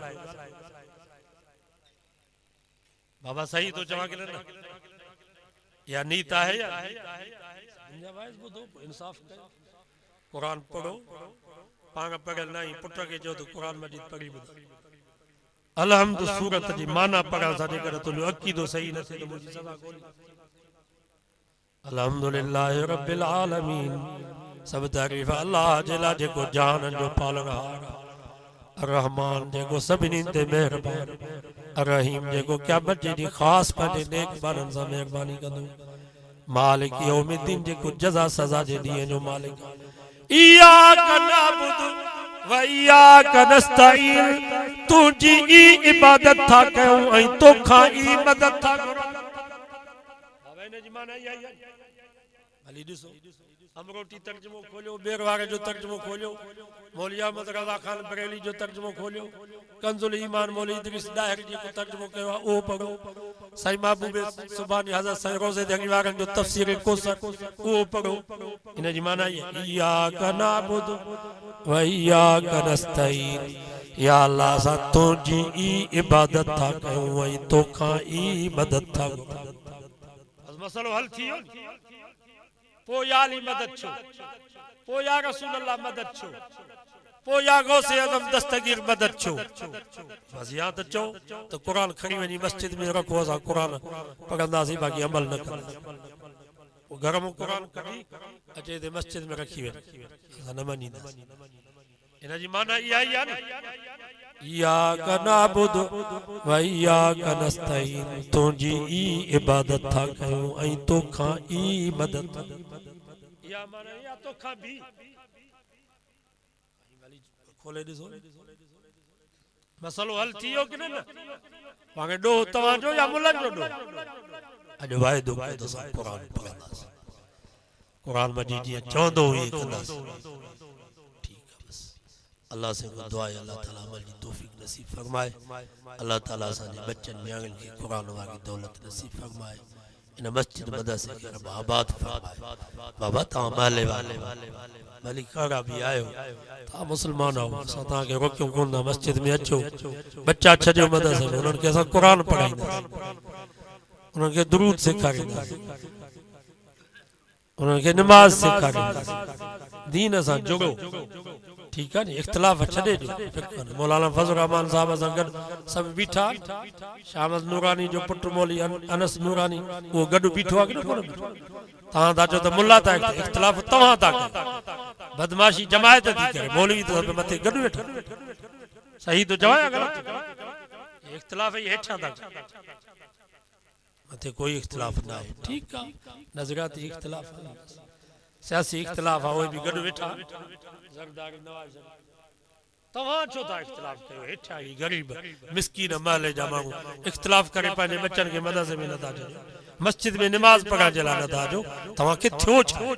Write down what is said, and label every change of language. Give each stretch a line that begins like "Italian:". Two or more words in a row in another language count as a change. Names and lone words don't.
Sindhi: बाबा सही तो चवां कि न या नीत आहे या इंसाफ कयो कुरान पढ़ो पाण पढ़ियल न आई पुट खे चओ त कुरान मजीद पढ़ी ॿुधो अलहम्द सूरत जी माना पढ़ण सां जेकर तुंहिंजो अक़ीदो सही न थिए त मुंहिंजी सज़ा कोन्हे
Arabic: الحمد لله رب العالمين
Sindhi: सब तारीफ़ अल्लाह जे लाइ जेको जान जो पालनहार रहमान जेको सभिनी ते मेहरबान रहीम जेको क़यामत जे ॾींहुं ख़ासि पंहिंजे नेक बारनि सां महिरबानी कंदो
Arabic: مالك يوم الدين
Sindhi: जेको जज़ा सज़ा जे ॾींहं जो मालिक
Arabic: إياك نعبد وإياك نستعين
Sindhi: तुंहिंजी ई इबादत था कयूं ऐं तोखां ई मदद था घुरूं भली ॾिसो अमरोटी तर्जुमो खोलियो बेर वारे जो तर्जुमो खोलियो मौलवी अहमद रज़ा खान बरेली जो तर्जुमो खोलियो कंजुल ईमान मौलवी इदरीस दाहिर जी को तर्जुमो कयो आहे उहो पढ़ो साईं महबूब सुभानी हज़रत साईं रोज़े दहरी वारनि जो तफ़सीर कोसर उहो पढ़ो इन जी माना इहा
Arabic: إياك نعبد وإياك نستعين
Sindhi: या अल्लाह असां तुंहिंजी ई इबादत था कयूं ऐं तोखां ई मदद था घुरूं मसलो हल थी वियो पो या अली मदद छो पो या रसूल अल्लाह मदद छो पो या गौसे आज़म दस्तगीर मदद छो बस या त चओ त कुरान खणी वञी मस्जिद में रखो असां कुरान पढ़ंदासीं बाक़ी अमल न कंदासीं वो घर में कुरान कढी अचे ते मस्जिद में रखी वञे असां न मञींदासीं इन जी माना इहा ई आहे न
Arabic: إياك نعبد وإياك نستعين
Sindhi: तुंहिंजी ई इबादत था कयूं ऐं तोखां ई मदद इहा माना इहा तोखां बि खोले ॾिसो मसलो हल थी वियो कि न पाणे ॾोह तव्हांजो या मुल्हनि जो ॾोह अॼु वाइदो कयो त असां क़ुरान पढ़ंदासीं क़ुरान मजीद जीअं चवंदो हुई कंदासीं
Urdu: اللہ سے دعا ہے اللہ تعالیٰ عمل کی توفیق نصیب فرمائے
Sindhi: अल्लाह ताला असांजे बच्चन न्याणियुनि खे कुरान वारी दौलत नसीब फरमाए इन मस्जिद मदरसे खे रब आबाद फरमाए। बाबा तव्हां महले वाले मलिक काड़ा भी आयो, तव्हां मुस्लमान आहियो, असां तव्हांखे रोकियूं कोन था, मस्जिद में अचो, बच्चा छॾियो मदरसे में, उन्हनि खे असां क़ुरान पढ़ाईंदासीं, उन्हनि खे दुरूद सेखारींदासीं, उन्हनि खे नमाज सेखारींदासीं, दीन सां जुड़ो।
Urdu: ٹھیک ہے نی,
Sindhi: इख्तिलाफ छॾे ॾियो। मौलाना फज़ल रहमान साहब सां गॾु सभु बीठा, शामस नूरानी जो पुट मौली अनस नूरानी वो गॾु बीठो आहे कि न कोन बीठो? तव्हां था चओ त मुल्ला था, इख्तिलाफ तव्हां था कयो, बदमाशी जमायत थी करे, मौलवी तो मथे गॾु वेठा। सही तो चवां या ग़लति? इख्तिलाफ ही हेठां था, मथे कोई इख्तिलाफ ना है।
Urdu: ٹھیک ہے,
Sindhi: नज़रियाती इख्तिलाफ, सियासी इख्तिलाफ आहे, उहे बि गॾु वेठा। ज़रदारी नवाज़ तव्हां छो था इख्तिलाफ कयो? हेठा ही गरीब मिस्कीन महले जा माण्हू इख्तिलाफ करे पंहिंजे बच्चनि खे मदरसे में नथा अचो, मस्जिद में नमाज पढ़ण जे लाइ नथा अचो, तव्हांखे थियो छा?